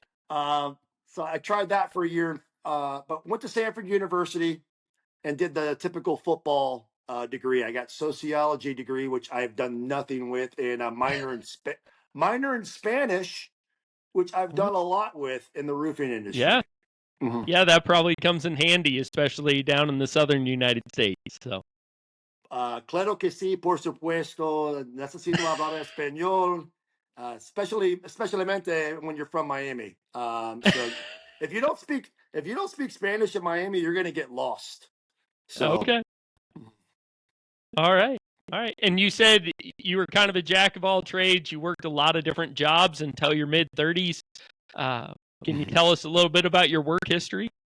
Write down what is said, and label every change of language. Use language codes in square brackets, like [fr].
[en] So I tried that for a year, but went to Sanford University and did the typical football degree. I got sociology degree, which I've done nothing with, and a minor in Spanish, which I've done a lot with in the roofing Yeah. industry. Mhm. Yeah, that probably comes in handy, especially down in the southern United States. So, [es] Claro que sí, por supuesto. Necesito hablar español, especialmente when you're from Miami. [en] So if you don't speak Spanish in Miami, you're gonna get lost. So okay. All right. All right. And you said you were kind of a jack of all trades. You worked a lot of different jobs until your mid 30s. Uh, can you tell us a little bit about your work history?